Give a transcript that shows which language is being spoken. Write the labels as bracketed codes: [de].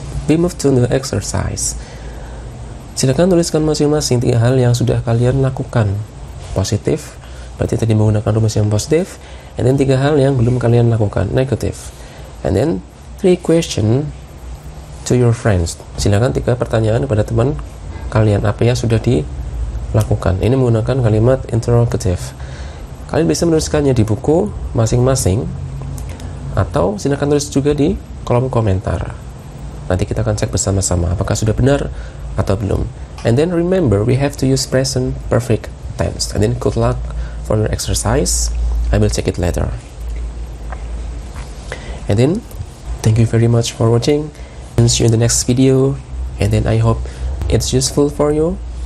[en] We move to the exercise. [id] Silakan tuliskan masing-masing 3 hal yang sudah kalian lakukan. Positif, berarti tadi menggunakan rumus yang positif. [en] And then [id] 3 hal yang belum kalian lakukan, negative. [en] And then 3 question to your friends. [id] Silakan 3 pertanyaan kepada teman kalian, apa yang sudah dilakukan. Ini menggunakan kalimat interrogative. Kalian bisa menuliskannya di buku masing-masing, atau silakan tulis juga di kolom komentar. Nanti kita akan cek bersama-sama apakah sudah benar atau belum. [en] And then remember, we have to use present perfect tense. And then good luck for your exercise. I will check it later. And then thank you very much for watching, and see you in the next video. And then I hope it's useful for you.